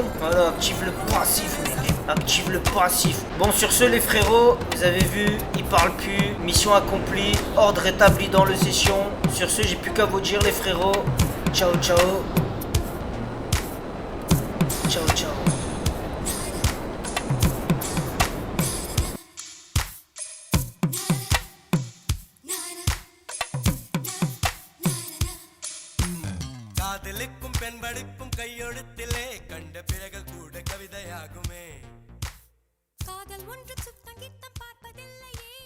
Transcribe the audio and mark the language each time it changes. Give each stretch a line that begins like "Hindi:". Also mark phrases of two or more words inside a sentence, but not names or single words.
French: Voilà, active le passif mec. Active le passif. Bon sur ce les frérots, vous avez vu, il parle plus. Mission accomplie, ordre établi dans le session. Sur ce j'ai plus qu'à vous dire les frérots.
Italian: Ciao ciao. Ciao ciao.
Tamil: காதலுக்கும் பெண்படுக்கும் கையெழுத்திலே கண்ட பிறகு கூட கவிதையாகுமே காதல் ஒன்று சுத்தம் கித்தம் பார்ப்பதில்லையே